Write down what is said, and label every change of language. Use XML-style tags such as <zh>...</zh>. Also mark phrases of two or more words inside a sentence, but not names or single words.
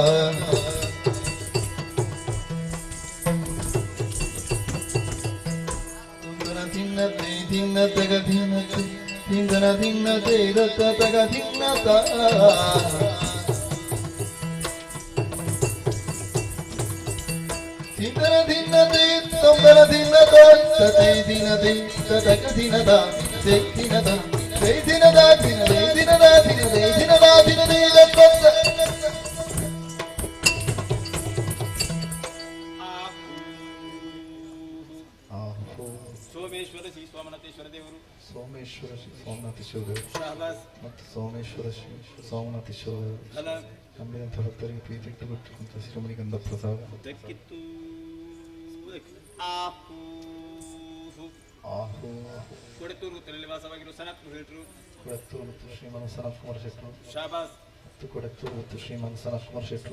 <kn>ತೊಂದನ ತಿನ್ನತೆ ತಿನ್ನತಗ ತಿನ್ನತೆ ತಿಂದನ ತಿನ್ನತೆ ತಗ ತಿನ್ನತ ತಿಂದನ ತಿನ್ನತೆ ತೊಂದನ ತಿನ್ನತ ತೈ ದಿನದೆ ತಗ ದಿನದ ತೈ ದಿನದ ತೈ ದಿನದ ದಿನದೆ ದಿನದ ದಿನದೆ ದಿನದ ದಿನದೆ ಸೋಮೇಶ್ವರ ಶ್ರೀ ಸೋಮನಾಥೇಶ್ವರ ದೇವರು, ಸೋಮೇಶ್ವರ ಶ್ರೀ ಸೋಮನಾಥೇಶ್ವರ ದೇವರು ಶಾಬಾಸ್. ಮತ್ತು ಸೋಮೇಶ್ವರ ಶ್ರೀ ಸೋಮನಾಥೇಶ್ವರ ದೇವರು ಫಲ ನಂಬಿದಂಥ ಭಕ್ತರಿಗೆ ಪ್ರೀತಿ ಕೊಟ್ಟಿರುವಂಥ ಶ್ರೀಮಣಿಗಂಧ ಪ್ರಸಾದ ದಕ್ಕಿತ್ತು. ಆಹೋ. ಕೊಡೆತೂರು ಗುತ್ತಲಲ್ಲಿ ವಾಸವಾಗಿರುವ ಸನತ್ ಹೇಳಿದ್ರು, ಕೊಡತ್ತೂರು ಮತ್ತು ಶ್ರೀಮಾನ್ ಸನತ್ ಕುಮಾರ್ ಶೆಟ್ಟರು ಶಾಬಾಸ್. ಮತ್ತು ಕೊಡತ್ತೂರು ಮತ್ತು ಶ್ರೀಮಾನ್ ಸನತ್ ಕುಮಾರ್ ಶೆಟ್ಟರು</kn>